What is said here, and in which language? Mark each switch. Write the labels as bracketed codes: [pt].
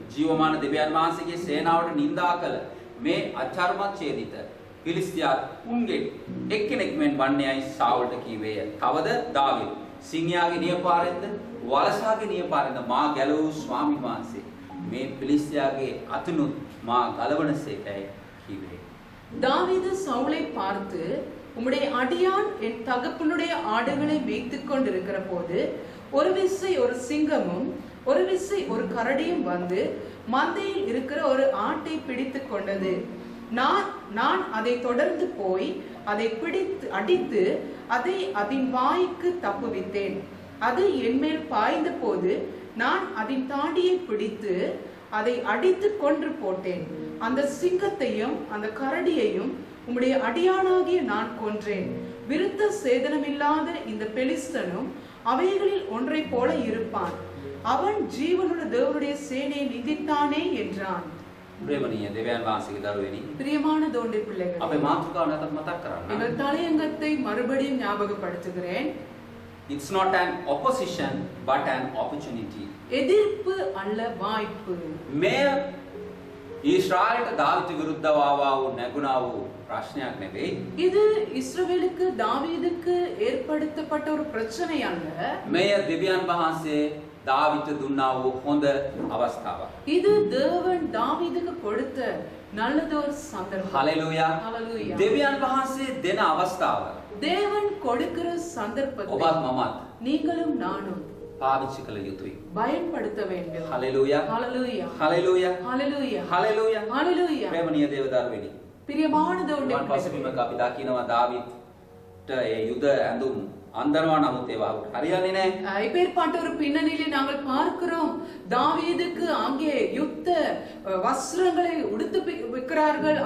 [si] ජීවමාන දෙවියන් වහන්සේගේ සේනාවට නිඳා කළ මේ අචර්මත් ඡේදිත පිලිස්තියාත් උන්ගෙන් එක්කෙනෙක් මෙන් වන්නේයි සාවුල්ට කීවේය. තවද දාවිද් සිංහයාගේ නියපාරෙන්ද වලසාගේ නියපාරෙන්ද මා ගැලවූ ස්වාමීන් වහන්සේ මේ පිලිස්තියාගේ අතුනුත් මා ගලවනසේකයි කීවේ. [ta] தாவீது சவுலை பார்த்து உம்முடைய அடியான் என் தகப்பனுடைய ஆடுகளை மேய்த்துக் கொண்டிருக்கிற போது ஒரு விசை ஒரு சிங்கமும் ஒரு விசை ஒரு கரடியும் வந்து மந்தையில் இருக்கிற ஒரு ஆட்டை பிடித்து கொண்டது. நான் அதை தொடர்ந்து போய் அதை பிடித்து அடித்து அதை அதன் வாய்க்கு தப்புவித்தேன். அது என்மேல் பாய்ந்த போது நான் அதன் தாடியை பிடித்து அதை அடித்து கொன்று போட்டேன். அந்த சிங்கத்தையும் அந்த கரடியையும் உம்முடைய அடியானாகிய நான் கொன்றேன். விருத்த சேதனமில்லாத இந்த பெலிஸ்தனும் அவைகளில் ஒன்றை போல இருப்பான். அவன் ஜீவனுள்ள தேவனுடைய சேனையை நிந்தித்தானே என்றான். [si] ප්‍රේමණීය දෙවියන් වහන්සේගේ දරුවෙනි. [ta] பிரியமான தேவனுடைய பிள்ளைகளே. [si] අපේ මාතෘකාව නැවත මතක් කරන්න. [ta] எங்கள் தலையங்கத்தை மறுபடியும் ஞாபகப்படுத்துகிறேன். [en] It's not an opposition but an opportunity. [ta] எதிர்ப்பு அல்ல வாய்ப்பு. [si] මෙය ඊශ්‍රායලට දාවිත් විරුද්ධව ආවා වූ නැගුණා වූ ප්‍රශ්නයක් නෙවෙයි. [ta] இது இஸ்ரவேலுக்கு தாவீதுக்கு ஏற்படுத்தப்பட்ட ஒரு பிரச்சனை அல்ல. [si] මෙය දෙවියන් වහන්සේ දාවිත් දුන්නා වූ හොඳ අවස්ථාවක්. [ta] இது தேவன் தாவீதுக்கு கொடுத்த நல்லதொரு சந்தர்ப்பம். [si] හලෙලූයා. [ta] ஹalleluya. [si] දෙවියන් වහන්සේ දෙන අවස්ථාව [ta] தேவன் கொடுக்கிற சந்தர்ப்பத்தை [si] ඔබත් මමත් [ta] நீங்களும் நானும் [si] පාවිච්චි කළ යුතුයි. [ta] பயன்படுத்த வேண்டும். [si] හලෙලූයා. [ta] ஹalleluya. [si] හලෙලූයා. [ta] ஹalleluya. [si] හලෙලූයා. [ta] ஹalleluya. [si] ප්‍රේමණීය දේවදරුවෙනි. [ta] பிரியமான தேவனுடைய [si] වන් පසුබිමක අපි දකිනවා දාවිත්ට ඒ යුද ඇඳුම් අන්දනවා නමුත් ඒවා හරියන්නේ නැහැ. [ta] இப்பேற்பட்ட ஒரு பின்னணியிலே நாங்கள் பார்க்கிறோம் தாவீதுக்கு அங்கே யுத்த வஸ்திரங்களை உடுத்து வைக்கிறார்கள்.